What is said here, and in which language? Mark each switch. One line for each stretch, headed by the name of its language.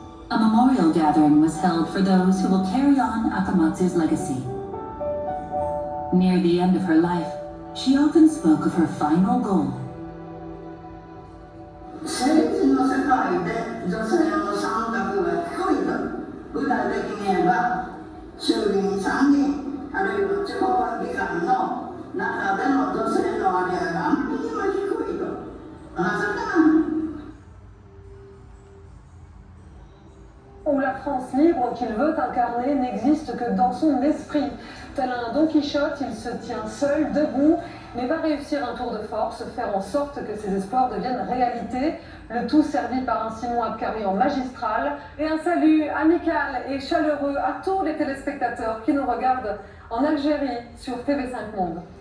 English: A memorial gathering was held for those who will carry on Akamatsu's legacy. Near the end of her life, she often spoke of her final goal.
Japanese: 政治の世界で女性の参画が低いと具体的に言えば衆議院参議院あるいは地方議会の中での女性の割合があまりにも低いとなぜかな
French: Ou la France libre qu'il veut incarner n'existe que dans son esprit. Tel un Don Quichotte, il se tient seul, debout, mais va réussir un tour de force, faire en sorte que ses espoirs deviennent réalité. Le tout servi par un Simon Abkari en magistral. Et un salut amical et chaleureux à tous les téléspectateurs qui nous regardent en Algérie sur TV5 Monde.